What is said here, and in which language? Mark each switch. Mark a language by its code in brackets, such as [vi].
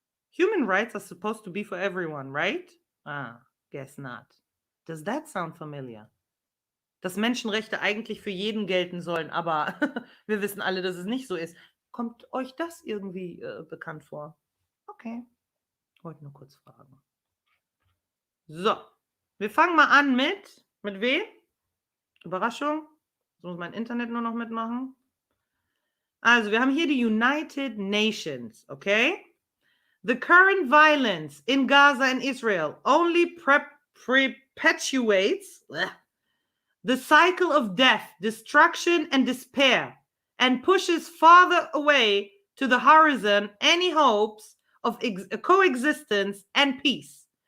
[en] Human rights are supposed to be for everyone, right? Guess not. Does that sound familiar? [de] Dass Menschenrechte eigentlich für jeden gelten sollen, aber wir wissen alle, dass es nicht so ist. Kommt euch das irgendwie bekannt vor? Okay. Wollte nur kurz fragen. So. Wir fangen mal an mit wem? Überraschung. Jetzt muss mein Internet nur noch mitmachen. Also, wir haben hier die United Nations, okay? [en] The current violence in Gaza and Israel only perpetuates the cycle of death, destruction, and despair, and pushes farther away to the horizon any hopes of coexistence and peace.